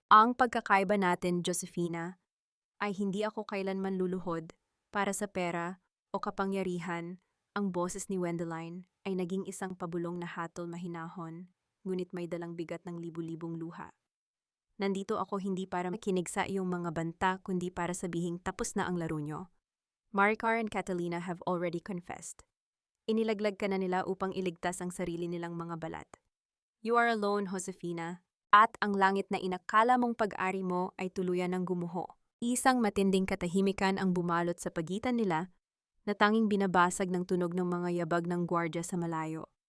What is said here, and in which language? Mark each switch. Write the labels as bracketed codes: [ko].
[tl] Ang pagkakaiba natin, Josefina, ay hindi ako kailanman luluhod para sa pera o kapangyarihan. Ang boses ni Wendeline ay naging isang pabulong na hatol, mahinahon, ngunit may dalang bigat ng libu-libong luha. Nandito ako hindi para makinig sa iyong mga banta, kundi para sabihing tapos na ang laro nyo. [en] Maricar and Catalina have already confessed. [tl] Inilaglag ka na nila upang iligtas ang sarili nilang mga balat. [en] You are alone, [tl] Josefina, at ang langit na inakala mong pag-ari mo ay tuluyan ng gumuho. Isang matinding katahimikan ang bumalot sa pagitan nila, na tanging binabasag ng tunog ng mga yabag ng gwardya sa malayo.